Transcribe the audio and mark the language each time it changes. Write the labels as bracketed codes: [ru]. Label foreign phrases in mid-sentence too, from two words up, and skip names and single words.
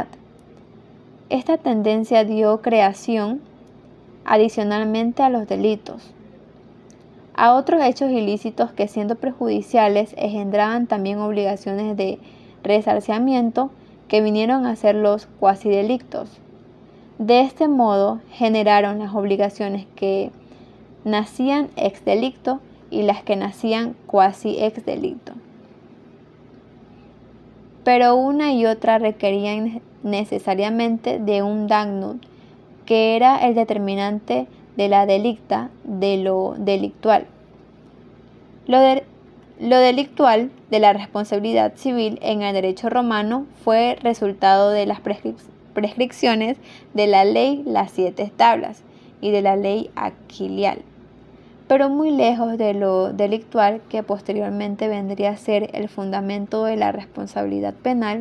[es] Esta tendencia dio creación, adicionalmente a los delitos, a otros hechos ilícitos que, siendo perjudiciales, engendraban también obligaciones de resarcimiento que vinieron a ser los cuasidelictos. De este modo generaron las obligaciones que nacían [la] ex delicto [es] y las que nacían [la] quasi ex delicto. [es] Pero una y otra requerían necesariamente de un damnum, que era el determinante de la delicta de lo delictual. Lo delictual de la responsabilidad civil en el derecho romano fue resultado de las prescripciones de la ley Las Siete Tablas y de la ley Aquilial, pero muy lejos de lo delictual, que posteriormente vendría a ser el fundamento de la responsabilidad penal.